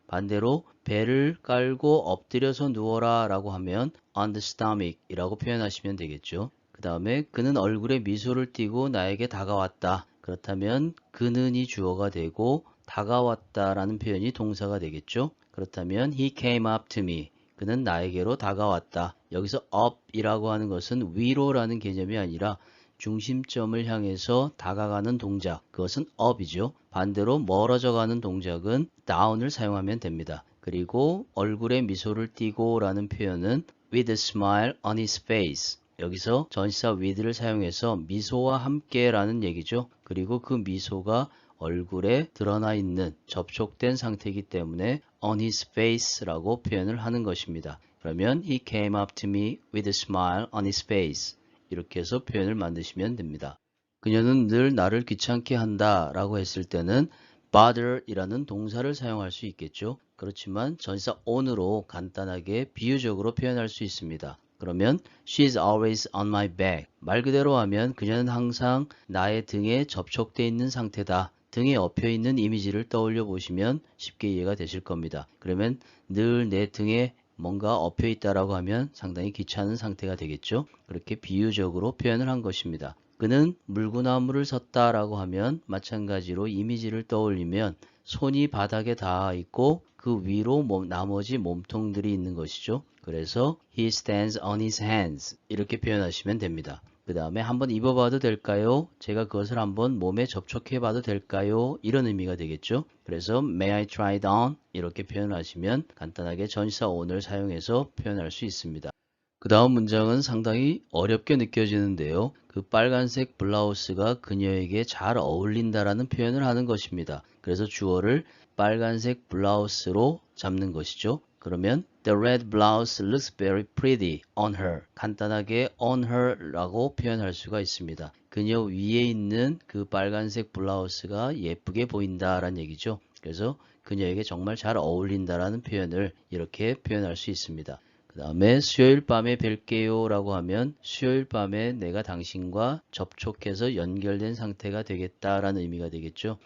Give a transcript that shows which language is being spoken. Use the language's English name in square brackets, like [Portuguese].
[Korean] 반대로 배를 깔고 엎드려서 누워라 라고 하면 [English] on the stomach [Korean] 이라고 표현하시면 되겠죠. 그 다음에 그는 얼굴에 미소를 띠고 나에게 다가왔다. 그렇다면 그는이 주어가 되고 다가왔다라는 표현이 동사가 되겠죠. 그렇다면 [English] he came up to me. [Korean] 그는 나에게로 다가왔다. 여기서 up이라고 하는 것은 위로라는 개념이 아니라 중심점을 향해서 다가가는 동작, 그것은 up이죠. 반대로 멀어져 가는 동작은 down을 사용하면 됩니다. 그리고 얼굴에 미소를 띠고 라는 표현은 [English] with a smile on his face. [Korean] 여기서 전치사 with를 사용해서 미소와 함께 라는 얘기죠. 그리고 그 미소가 얼굴에 드러나 있는 접촉된 상태이기 때문에 [English] on his face [Korean] 라고 표현을 하는 것입니다. 그러면 [English] he came up to me with a smile on his face. [Korean] 이렇게 해서 표현을 만드시면 됩니다. 그녀는 늘 나를 귀찮게 한다 라고 했을 때는 bother 이라는 동사를 사용할 수 있겠죠. 그렇지만 전치사 on으로 간단하게 비유적으로 표현할 수 있습니다. 그러면 [English] she's always on my back. [Korean] 말 그대로 하면 그녀는 항상 나의 등에 접촉되어 있는 상태다. 등에 엎여 있는 이미지를 떠올려 보시면 쉽게 이해가 되실 겁니다. 그러면 늘 내 등에 뭔가 엎여 있다라고 하면 상당히 귀찮은 상태가 되겠죠. 그렇게 비유적으로 표현을 한 것입니다. 그는 물구나무를 섰다라고 하면 마찬가지로 이미지를 떠올리면 손이 바닥에 닿아 있고 그 위로 나머지 몸통들이 있는 것이죠. [English] 그래서 he stands on his hands [Korean] 이렇게 표현하시면 됩니다. 그 다음에 한번 입어봐도 될까요? 제가 그것을 한번 몸에 접촉해봐도 될까요? 이런 의미가 되겠죠. [English] 그래서 may I try it on? [Korean] 이렇게 표현하시면 간단하게 전치사 on을 사용해서 표현할 수 있습니다. 그 다음 문장은 상당히 어렵게 느껴지는데요. 그 빨간색 블라우스가 그녀에게 잘 어울린다라는 표현을 하는 것입니다. 그래서 주어를 빨간색 블라우스로 잡는 것이죠. 그러면 [English] The red blouse looks very pretty on her. [Korean] 간단하게 [English] on her [Korean] 라고 표현할 수가 있습니다. 그녀 위에 있는 그 빨간색 블라우스가 예쁘게 보인다라는 얘기죠. 그래서 그녀에게 정말 잘 어울린다라는 표현을 이렇게 표현할 수 있습니다. 그 다음에 수요일 밤에 뵐게요 라고 하면 수요일 밤에 내가 당신과 접촉해서 연결된 상태가 되겠다라는 의미가 되겠죠.